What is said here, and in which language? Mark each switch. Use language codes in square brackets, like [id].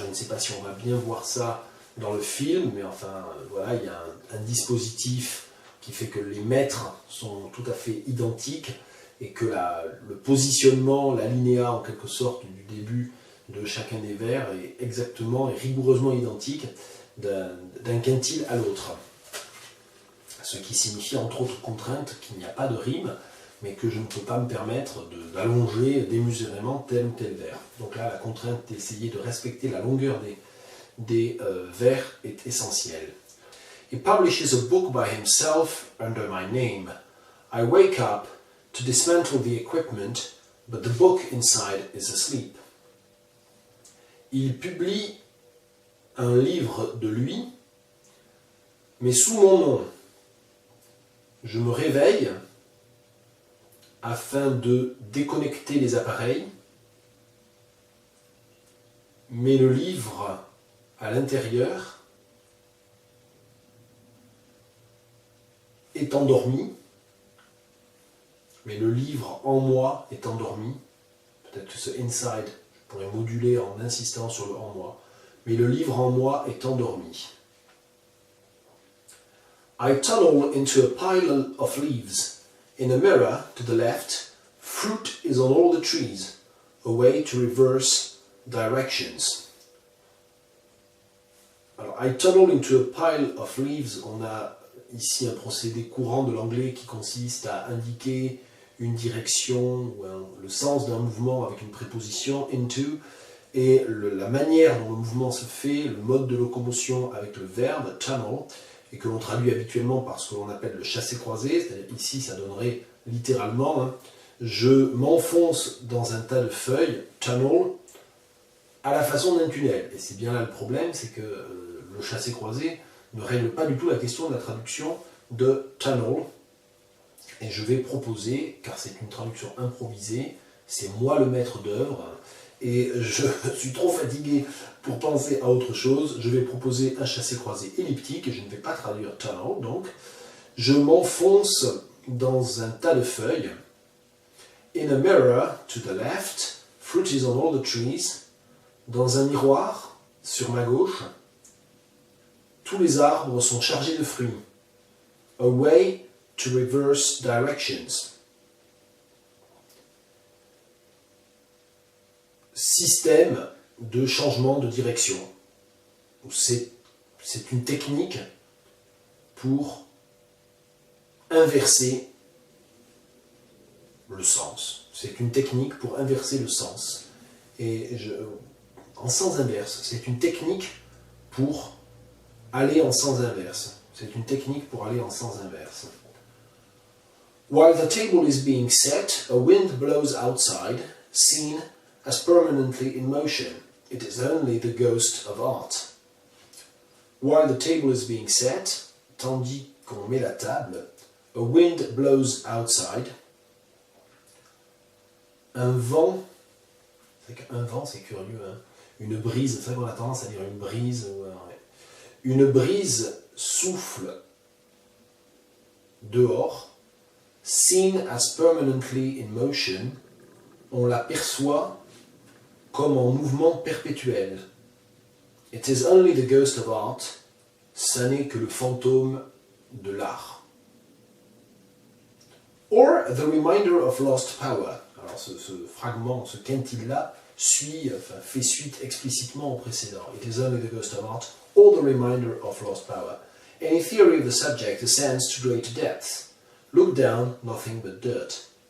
[fr] Je ne sais pas si on va bien voir ça dans le film, mais enfin voilà, il y a un dispositif qui fait que les mètres sont tout à fait identiques et que le positionnement, l'alinéa en quelque sorte du début de chacun des vers est exactement et rigoureusement identique d'un quintile à l'autre. Ce qui signifie entre autres contraintes qu'il n'y a pas de rime, mais que je ne peux pas me permettre d'allonger démesurément tel ou tel vers. Donc là, la contrainte d'essayer de respecter la longueur des vers est essentielle. [en] He publishes a book by himself under my name. I wake up to dismantle the equipment, but the book inside is asleep. [fr] Il publie un livre de lui, mais sous mon nom. Je me réveille afin de déconnecter les appareils, mais le livre à l'intérieur est endormi, mais le livre en moi est endormi. Peut-être que ce inside, je pourrais moduler en insistant sur le en moi, mais le livre en moi est endormi. [en] I tunnel into a pile of leaves. In a mirror to the left, fruit is on all the trees, a way to reverse directions. [fr] Alors, [en] I tunnel into a pile of leaves, [fr] on a ici un procédé courant de l'anglais qui consiste à indiquer une direction ou le sens d'un mouvement avec une préposition into, et la manière dont le mouvement se fait, le mode de locomotion avec le verbe tunnel, et que l'on traduit habituellement par ce que l'on appelle le chassé-croisé, c'est-à-dire ici ça donnerait littéralement je m'enfonce dans un tas de feuilles, tunnel, à la façon d'un tunnel. Et c'est bien là le problème, c'est que le chassé-croisé ne règle pas du tout la question de la traduction de tunnel. Et je vais proposer, car c'est une traduction improvisée, c'est moi le maître d'œuvre, et je suis trop fatigué pour penser à autre chose, je vais proposer un chassé-croisé elliptique, et je ne vais pas traduire tunnel, donc je m'enfonce dans un tas de feuilles. [en] In a mirror to the left, fruit is on all the trees. [fr] Dans un miroir, sur ma gauche, tous les arbres sont chargés de fruits. [en] A way to reverse directions. [fr] Système de changement de direction. C'est une technique pour inverser le sens. C'est une technique pour inverser le sens. Et en sens inverse, c'est une technique pour aller en sens inverse. C'est une technique pour aller en sens inverse. [en] While the table is being set, a wind blows outside, seen as permanently in motion. It is only the ghost of art. While the table is being set, [fr] tandis qu'on met la table, [en] a wind blows outside. [fr] Un vent c'est curieux, hein. Une brise, c'est vrai qu'on a tendance à dire une brise, Une brise souffle dehors, [en] seen as permanently in motion, [fr] on l'aperçoit comme en mouvement perpétuel. [en] It is only the ghost of art, [fr] ça n'est que le fantôme de l'art. [en] Or the reminder of lost power. [fr] Alors ce fragment, ce quintile-là, fait suite explicitement au précédent. [en] It is only the ghost of art, or the reminder of lost power. Any theory of the subject ascends to great depths. Look down, nothing but dirt.